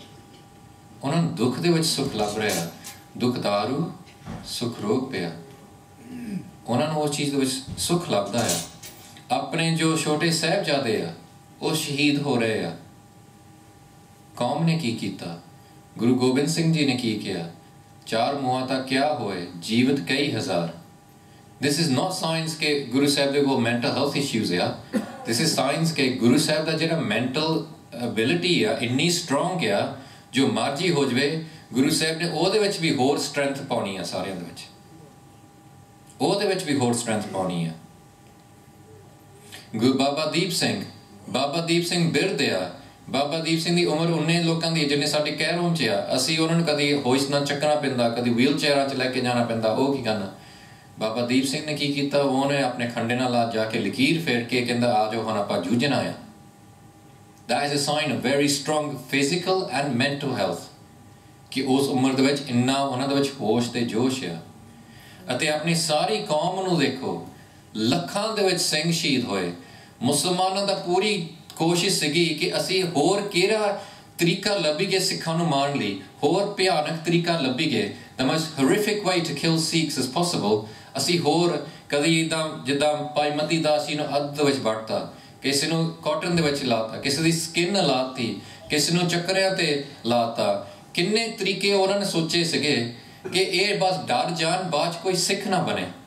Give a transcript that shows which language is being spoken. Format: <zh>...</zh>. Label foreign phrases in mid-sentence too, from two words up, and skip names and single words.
<pa>ਉਹਨਾਂ ਨੂੰ ਦੁੱਖ ਦੇ ਵਿੱਚ ਸੁੱਖ ਲੱਭ ਰਿਹਾ, ਦੁੱਖ ਦਾਰੂ ਸੁੱਖ ਰੋਗ ਪਿਆ, ਉਹਨਾਂ ਨੂੰ ਉਸ ਚੀਜ਼ ਦੇ ਵਿੱਚ ਸੁੱਖ ਲੱਭਦਾ ਆ। ਆਪਣੇ ਜੋ ਛੋਟੇ ਸਾਹਿਬਜ਼ਾਦੇ ਆ ਉਹ ਸ਼ਹੀਦ ਹੋ ਰਹੇ ਆ। ਕੌਮ ਨੇ ਕੀ ਕੀਤਾ? ਗੁਰੂ ਗੋਬਿੰਦ ਸਿੰਘ ਜੀ ਨੇ ਕੀ ਕਿਹਾ? 4 ਮੁਆਂ ਤਾਂ ਕਿਆ ਹੋਏ, ਜੀਵਤ ਕਈ ਹਜ਼ਾਰ।</pa> <en>This is not science</en> <pa>ਕਿ ਗੁਰੂ ਸਾਹਿਬ ਦੇ ਕੋਲ</pa> <en>mental health issues ਆ। This is science</en> <pa>ਕਿ ਗੁਰੂ ਸਾਹਿਬ ਦਾ ਜਿਹੜਾ</pa> <en>mental ability</en> <pa>ਆ ਇੰਨੀ strong ਆ, ਜੋ ਮਰਜ਼ੀ ਹੋ ਜਾਵੇ, ਗੁਰੂ ਸਾਹਿਬ ਨੇ ਉਹਦੇ ਵਿੱਚ ਵੀ ਹੋਰ strength ਪਾਉਣੀ ਆ, ਸਾਰਿਆਂ ਦੇ ਵਿੱਚ ਉਹਦੇ ਵਿੱਚ ਵੀ ਹੋਰ strength ਪਾਉਣੀ ਆ। ਬਾਬਾ ਦੀਪ ਸਿੰਘ ਬਿਰਧ ਆ। ਬਾਬਾ ਦੀਪ ਸਿੰਘ ਦੀ ਉਮਰ ਉਹਨੇ ਲੋਕਾਂ ਦੀ ਜਿੰਨੇ ਸਾਡੇ ਕਹਿਰੋਂ 'ਚ ਆ। ਅਸੀਂ ਉਹਨਾਂ ਨੂੰ ਕਦੀ ਹੋਸ਼ ਨਾਲ ਚੱਕਣਾ ਪੈਂਦਾ, ਕਦੀ ਵੀਲ ਚੇਅਰਾਂ 'ਚ ਲੈ ਕੇ ਜਾਣਾ ਪੈਂਦਾ। ਉਹ ਕੀ ਕਰਨਾ? ਬਾਬਾ ਦੀਪ ਸਿੰਘ ਨੇ ਕੀ ਕੀਤਾ? ਉਹਨੇ ਆਪਣੇ ਖੰਡੇ ਨਾਲ ਜਾ ਕੇ ਲਕੀਰ ਫੇਰ ਕੇ ਕਹਿੰਦਾ ਆ ਜਾਓ ਹੁਣ ਆਪਾਂ ਜੂਝਣਾ ਆ।</pa> <en>That is a sign of very strong physical and mental health</en> <pa>ਕਿ ਉਸ ਉਮਰ ਦੇ ਵਿੱਚ ਇੰਨਾ ਉਹਨਾਂ ਦੇ ਵਿੱਚ ਹੋਸ਼ ਤੇ ਜੋਸ਼ ਆ। ਅਤੇ ਆਪਣੀ ਸਾਰੀ ਕੌਮ ਨੂੰ ਦੇਖੋ, ਲੱਖਾਂ ਦੇ ਵਿੱਚ ਸਿੰਘ ਸ਼ਹੀਦ ਹੋਏ। ਮੁਸਲਮਾਨਾਂ ਦਾ ਪੂਰੀ ਕੋਸ਼ਿਸ਼ ਸੀਗੀ ਕਿ ਅਸੀਂ ਹੋਰ ਕਿਹੜਾ ਤਰੀਕਾ ਲੱਭੀਏ ਸਿੱਖਾਂ ਨੂੰ ਮਾਰਨ ਲਈ, ਹੋਰ ਭਿਆਨਕ ਤਰੀਕਾ ਲੱਭੀਏ,</pa> <en>the most horrific way to kill Sikhs as possible।</en> <pa>ਅਸੀਂ ਹੋਰ ਕਦੀ ਇੱਦਾਂ ਜਿੱਦਾਂ ਭਾਈ ਮਤੀ ਦਾਸ ਜੀ ਨੂੰ ਅੱਧ ਦੇ ਵਿੱਚ ਵੱਢਤਾ, ਕਿਸੇ ਨੂੰ ਕਾਟਨ ਦੇ ਵਿੱਚ ਲਾਤਾ, ਕਿਸੇ ਦੀ ਸਕਿਨ ਲਾਤੀ, ਕਿਸੇ ਨੂੰ ਚੱਕਰਿਆਂ ਤੇ ਲਾਤਾ। ਕਿੰਨੇ ਤਰੀਕੇ ਉਹਨਾਂ ਨੇ ਸੋਚੇ ਸੀਗੇ ਕਿ ਇਹ ਬਸ ਡਰ ਜਾਣ, ਬਾਅਦ 'ਚ ਕੋਈ ਸਿੱਖ ਨਾ ਬਣੇ।</pa>